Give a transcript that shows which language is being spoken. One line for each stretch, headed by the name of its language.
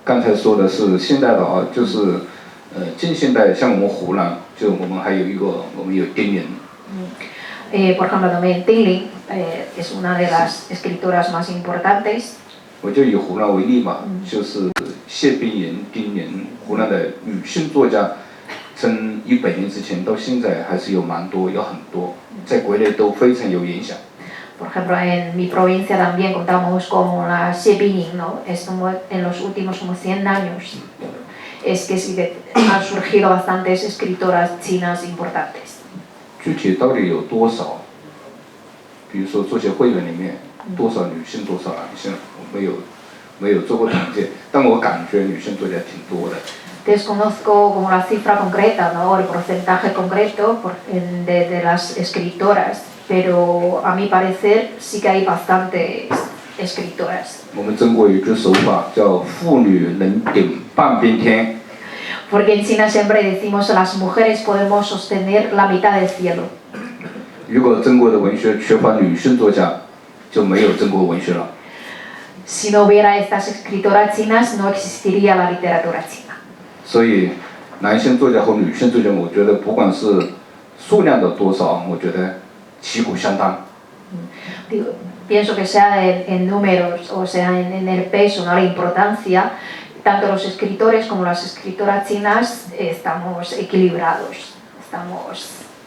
Chinese: 刚才说的是现代的就是近现代，像我们湖南，就我们还有我们有丁玲。
Spanish: Por ejemplo, también Ding es una de las escritoras más importantes.
Chinese: 我就以湖南为例吧，就是谢冰莹、丁玲，湖南的女性作家，从100年之前到现在还是有蛮多，有很多，在国内都非常有影响。
Spanish: Por ejemplo, en mi provincia también contamos con la Xie Biying, ¿no? Es como en los últimos 100 años. Es que sí que han surgido bastantes escritoras chinas importantes.
Chinese: 具体到底有多少？比如说作协会员里面多少女性，多少男性？没有做过统计，但我感觉女性作家挺多的。
Spanish: Desconozco como la cifra concreta, ¿no? El porcentaje concreto de las escritoras, pero a mi parecer sí que hay bastantes escritoras.
Chinese: 我们中国有一句俗话叫“妇女能顶半边天”。
Spanish: Porque en China siempre decimos que las mujeres podemos sostener la mitad del cielo.
Chinese: 如果中国的文学缺乏女性作家，就没有中国文学了。
Spanish: Si no hubiera estas escritoras chinas, no existiría la literatura china.
Chinese: 所以，男性作家和女性作家，我觉得不管是数量的多少，我觉得旗鼓相当。
Spanish: Pienso que sea en números o sea en el peso, ¿no? La importancia, tanto los escritores como las escritoras chinas estamos equilibrados, estamos...